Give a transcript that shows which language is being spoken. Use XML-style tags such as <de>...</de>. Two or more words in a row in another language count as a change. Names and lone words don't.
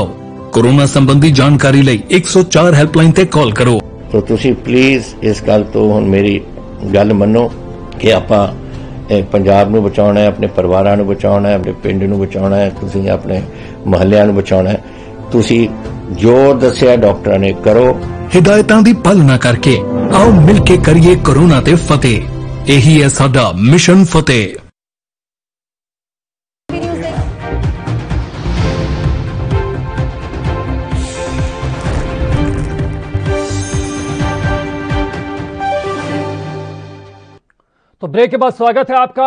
<pa>ਕੋਰੋਨਾ ਸੰਬੰਧੀ ਜਾਣਕਾਰੀ ਲਈ 104 ਹੈਲਪਲਾਈਨ ਤੇ ਕਾਲ ਕਰੋ। तो ਤੁਸੀਂ ਪਲੀਜ਼ ਇਸ ਗੱਲ ਤੋਂ ਹੁਣ ਮੇਰੀ ਗੱਲ ਮੰਨੋ ਕਿ ਆਪਾਂ ਪੰਜਾਬ ਨੂੰ ਬਚਾਉਣਾ ਹੈ, ਆਪਣੇ ਪਰਿਵਾਰਾਂ ਨੂੰ ਬਚਾਉਣਾ ਹੈ, ਆਪਣੇ ਪਿੰਡ ਨੂੰ ਬਚਾਉਣਾ ਹੈ, ਤੁਸੀਂ ਆਪਣੇ ਮੁਹੱਲਿਆਂ ਨੂੰ ਬਚਾਉਣਾ ਹੈ। ਤੁਸੀਂ ਜੋ ਦੱਸਿਆ ਡਾਕਟਰਾਂ ਨੇ ਕਰੋ। ਹਿਦਾਇਤਾਂ ਦੀ ਪਾਲਣਾ ਕਰਕੇ ਆਓ ਮਿਲਕੇ ਕਰੀਏ ਕੋਰੋਨਾ ਤੇ ਫਤਿਹ।</pa> <hi>यही है</hi> <pa>ਸਾਡਾ ਮਿਸ਼ਨ ਫਤਿਹ।</pa> <hi>तो ब्रेक के बाद स्वागत है आपका।</hi>